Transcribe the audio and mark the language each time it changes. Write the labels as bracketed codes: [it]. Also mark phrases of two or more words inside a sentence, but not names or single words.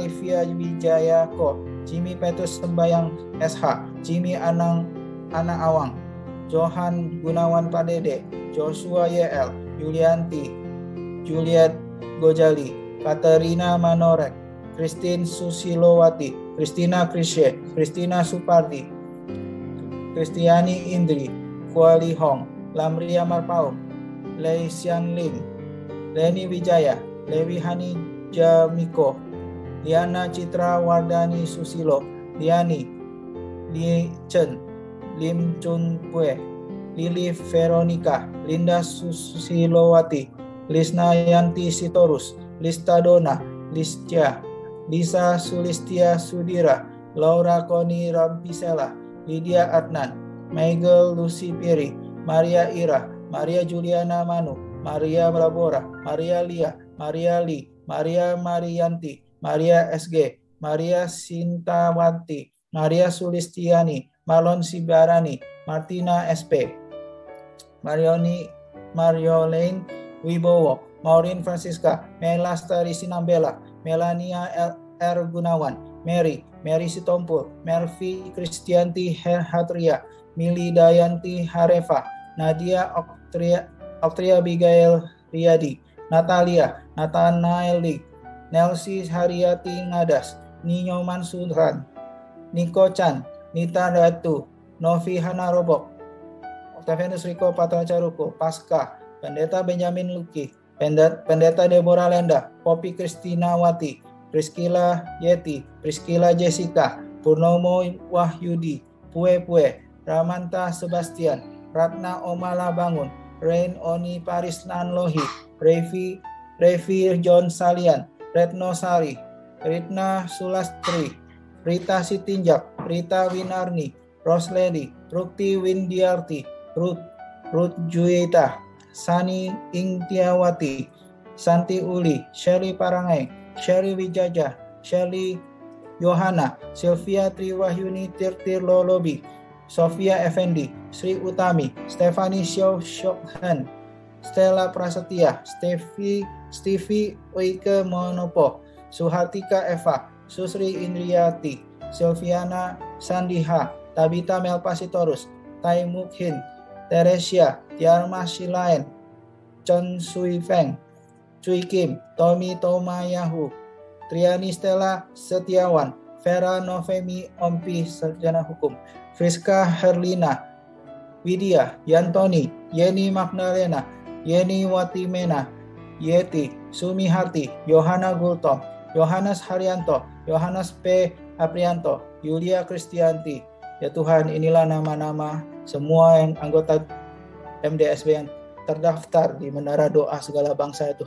[id] Livia Wijaya Ko, Jimmy Petrus Sembayang SH, Jimmy Ana Awang, Johan Gunawan Padede, Joshua YL, Yulianti, Juliet Gojali, Katerina Manorek, Christine Susilowati, Christina Krisye, Christina Supardi, Kristiani Indri, Kuali Hong, Lamria Marpaum, Lei Xian Lim, Leni Wijaya, Lewi Hani Jamiko, Liana Citra Wardani Susilo, Liani, Li Chen, Lim Chun Pue, Lili Veronica, Linda Susilowati, Lisna Yanti Sitorus, Lista Dona, Listia, Lisa Sulistia Sudira, Laura Koni Rampisela, Lydia Adnan, Michael Lucy Piri, Maria Ira, Maria Juliana Manu, Maria Brabora, Maria Lia, Maria Li, Maria Marianti, Maria SG, Maria Sintawanti, Maria Sulistiani, Marlon Sibarani, Martina SP, Mariolene Wibowo, Maureen Francisca, Melastari Sinambela, Melania R. Gunawan, Mary Sitompul, Mervi Kristianti Hatria, Mili Dayanti Harefa, Nadia Oktria Abigail Riyadi, Natalia, Nathanaeli, Nelsi Haryati Ngadas, Ninyo Mansuran, Niko Chan, Nita Datu, Novi Hanarobok, Octavianus Riko Patracaruko, Pasca, Pendeta Benjamin Luki, Pendeta Deborah Lenda, Poppy Kristinawati, Priscilla Yeti, Priscilla Jessica, Purnomo Wahyudi, Pue, Ramanta Sebastian, Ratna Omala Bangun, Rain Oni Paris Nanlohi, Revi John Salian, Retno Sari, Ritna Sulastri, Rita Sitinjak, Rita Winarni, Rosledi, Rukti Windiarti, Ruth Juita, Sani Ingtiawati, Santi Uli, Sherry Parangai, Sherry Wijaja, Sherry Yohana, Sylvia Triwahyuni Tirtir Lolobi, Sofia Effendi, Sri Utami, Stefani Shokhan, Stella Prasetya, Stevie Oike Monopo, Suhartika Eva, Susri Indriati, Silviana Sandiha, Tabita Melpasitorus, Tai Mukhin, Teresia, Tiarma Silaen, Chen Sui Feng, Cui Kim, Tommy Tomayahu, Triani Stella Setiawan, Vera Novemi Ompi Sarjana Hukum, Friska Herlina, Widya, Yantoni, Yeni Magdalena, Yeni Watimena, Yeti, Sumi Harti, Yohana Gultom, Yohanes Haryanto, Yohanes P. Aprianto, Yulia Kristianti, Ya Tuhan, inilah nama-nama semua yang anggota MDSB yang terdaftar di Menara Doa Segala Bangsa ya Tuhan.